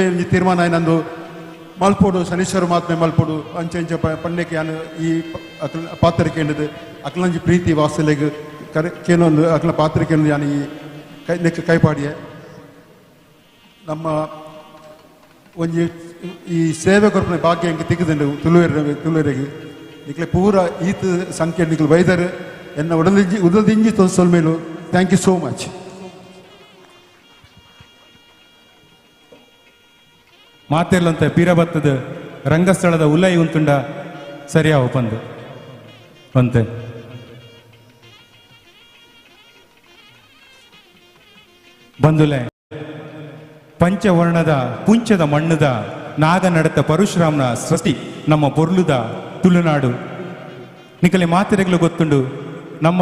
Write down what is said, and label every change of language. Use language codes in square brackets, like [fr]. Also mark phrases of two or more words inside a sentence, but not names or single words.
[tcy] ಒಂಜಿ ತೀರ್ಮಾನ ಏನಂದು ಮಲ್ಪೋಡು ಶನೀಶ್ವರ ಮಹಾತ್ಮೆ ಮಲ್ಪೋಡು ಅಂಚೆ ಅಂಚೆ ಪಂಡೆಕ್ಕೆ ಯಾನು ಈ ಪಾತ್ರ ಕೇಂದ್ರದು ಅಕ್ಲಂಜಿ ಪ್ರೀತಿ ವಾತ್ಸಲ್ಯಗೆ ಕೇನೊಂದು ಅಕ್ಲ ಪಾತ್ರ ಕೇಂದ್ರ ಯಾನು ಈ ನೆಕ್ ಕೈಪಾಡಿಯೇ ನಮ್ಮ ಒಂಜಿ ಈ ಸೇವೆ ಕೊರ್ಪನೆ ಭಾಗ್ಯ ಎಂಗೆ ತಿಕ್ಕದಂಡು ತುಳುವೆರೆಗೆ ನಿಕ್ಲೆ ಪೂರ ಈತ ಸಂಖ್ಯೆ ನಿಕ್ಲು ಬೈದರು ಎನ್ನ ಉಡಲ್ದಿಂಜಿ ಸೊಲ್ಮೇಲು. [en] Thank you so much. [tcy] ಮಾತೆರ್ಲಂತ ಪೀರಬತ್ತದ ರಂಗಸ್ಥಳದ ಉಲ್ಲೈ ಉಂತುಂಡ ಸರಿಯಾವ ಪಂದು ಅಂತೆ ಬಂದುಲೆ ಪಂಚವರ್ಣದ ಪುಂಚದ ಮಣ್ಣದ ನಾಗ ನಡತ ಪರಶುರಾಮನ ಸೃಷ್ಟಿ ನಮ್ಮ ಪೊರ್ಲುದ ತುಳುನಾಡು ನಿಕಲೆ ಮಾತೆರೆಗಳು ಗೊತ್ತುಂಡು ನಮ್ಮ